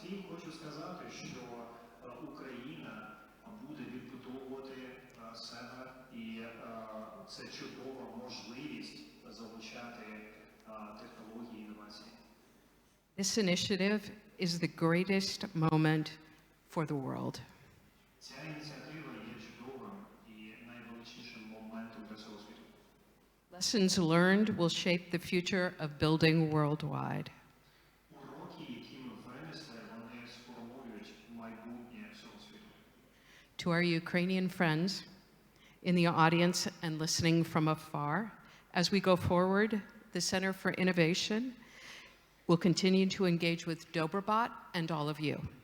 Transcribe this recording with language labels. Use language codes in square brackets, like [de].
[uk] Хочу сказати, що Україна буде відбудовувати себе, і це чудова можливість залучати технології і інновації. [en] This initiative is the greatest moment for the world. [uk] Ця ініціатива є чудовим і найвеличнішим моментом для всього світу. [en] Lessons learned will shape the future of building worldwide. To our Ukrainian friends in the audience and listening from afar, as we go forward, the Center for Innovation will continue to engage with Dobrobat and all of you.